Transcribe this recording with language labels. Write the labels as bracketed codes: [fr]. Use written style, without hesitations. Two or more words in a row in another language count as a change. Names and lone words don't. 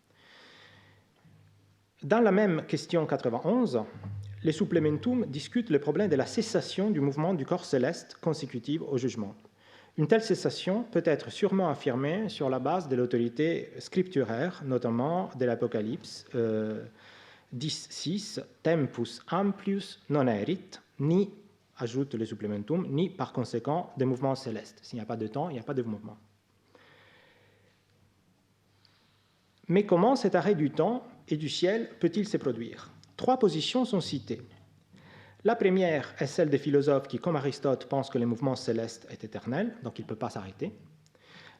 [fr] Dans la même question 91, les supplementum discutent le problème de la cessation du mouvement du corps céleste consécutive au jugement. Une telle cessation peut être sûrement affirmée sur la base de l'autorité scripturaire, notamment de l'Apocalypse 10.6, [la] tempus amplius non erit, [fr] ni, ajoute le supplementum, ni par conséquent des mouvements célestes. S'il n'y a pas de temps, il n'y a pas de mouvement. Mais comment cet arrêt du temps et du ciel peut-il se produire? 3 positions sont citées. La première est celle des philosophes qui, comme Aristote, pensent que le mouvement céleste est éternel, donc il ne peut pas s'arrêter.